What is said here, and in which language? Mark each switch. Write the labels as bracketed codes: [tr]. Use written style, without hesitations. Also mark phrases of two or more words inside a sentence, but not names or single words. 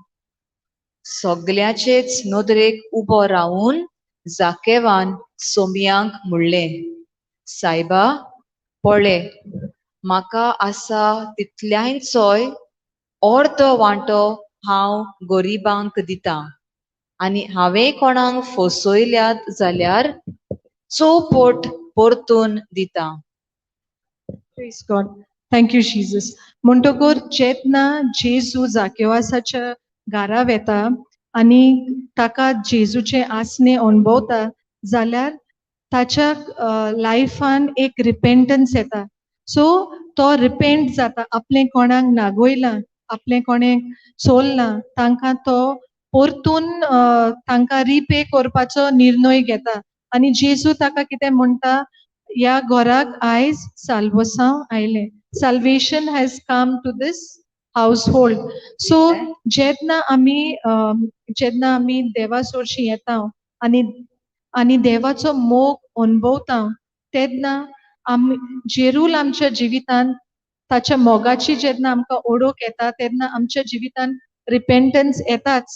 [kok] सगल्याचेच नदरेक उबो रावून जाकेवान सोमयांक म्हणलें, सायबा, पळय, म्हाका आसा तितल्यायचोय अर्द वांटो हांव गरिबांक दितां, आनी हांवें कोणाक फसयल्यात जाल्यार चौपट परतून दितां. [en] Praise God. Thank you, Jesus. [kok] म्हणटकूर जेन्ना जेजू जाकेवासाच्या घारा वेता आनी ताका जेजूचे आसने अणभवता, जाल्यार ताच्या लायफान एक रिपेंटन्स येता. सो तो रिपेंट जाता. आपले कोणाक नागोयलां, आपले कोणें चोललां, तांकां तो परतून तांकां रिपे करपाचो निर्णय घेता. आनी जेजू ताका कितें म्हणटा, या घराक आयज साल्वसांव आयलें. [en] Salvation has come to this household. [kok] So जेन्ना आमी देवा सोरशी येता आनी देवाचो मोग अणभवता, तेन्ना आमी जेरूल आमच्या जिवितान ताच्या मोगाची जेन्ना आमकां ओळख येता, तेन्ना आमच्या जिवितान रिपेंटन्स येताच.